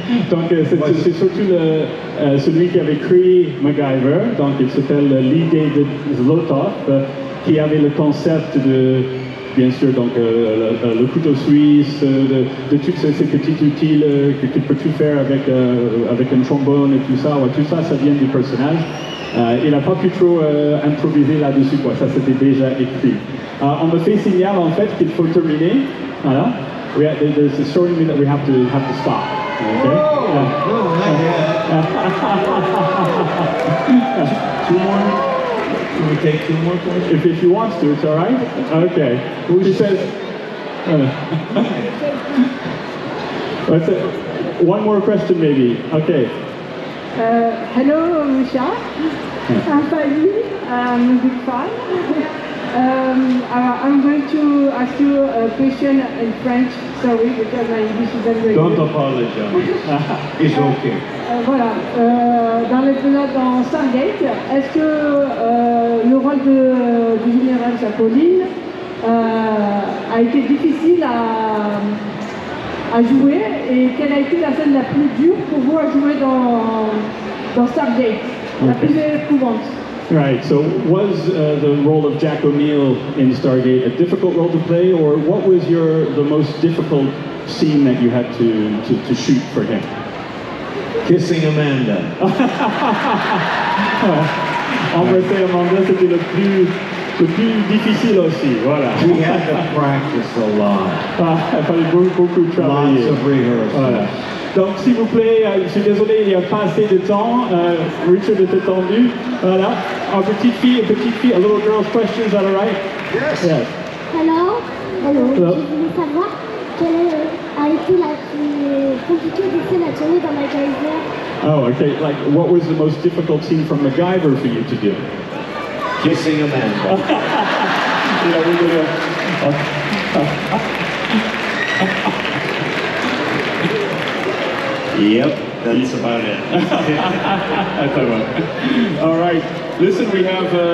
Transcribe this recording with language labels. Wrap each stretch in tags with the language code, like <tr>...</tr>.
<fr>Donc, c'est surtout celui qui avait créé MacGyver, donc il s'appelle Lee David Zlotov, qui avait le concept de, bien sûr, donc, le couteau suisse, de tous ces petits outils que tu peux tout faire avec un trombone et tout ça, ça vient du personnage. Il n'a pas pu trop improviser là-dessus, quoi. Ça c'était déjà écrit. On me fait signal en fait qu'il faut terminer. Voilà.</fr> <en>there's a short movie that we have to stop. Okay? No, not yet. Two more? Can we take two more questions? If you want to, it's all right? Okay. He says... What's it? One more question maybe. Okay. Hello, Richard. I'm Fanny. I'm a big fan. I'm going to ask you a question in French. Sorry, because my English isn't very good. Don't apologize. It's okay.</en> <fr>Voilà. Dans l'épisode dans Stargate, est-ce que le rôle du général Jacqueline a été difficile à jouer et quelle a été la scène la plus dure pour vous à jouer dans Stargate, la plus éprouvante?</fr> <en>Right, so was the role of Jack O'Neill in Stargate a difficult role to play, or what was the most difficult scene that you had to shoot for him? Kissing Amanda.</en> <fr>Embrasser Amanda, c'était le plus difficile aussi, voilà.</fr> <en>We had to practice a lot.</en> <fr>Il fallait beaucoup travailler.</fr> <en>Lots of rehearsals.</en> <fr>Voilà. Donc, s'il vous plaît, je suis désolé, il n'y a pas assez de temps. Richard était tendu. Voilà.</fr> <en>A</en> <fr>petite fille,</fr> <en>a little girl's question, is that all right? Yes. Hello. Hello.</en> <fr>Je voulais savoir quelle a été la plus compliquée des scènes à tourner dans MacGyver.</fr> <en>Oh, okay. Like, what was the most difficult scene from MacGyver for you to do? Kissing Amanda. Yep, that's about it. That's about it. All right. Listen, we have...</en>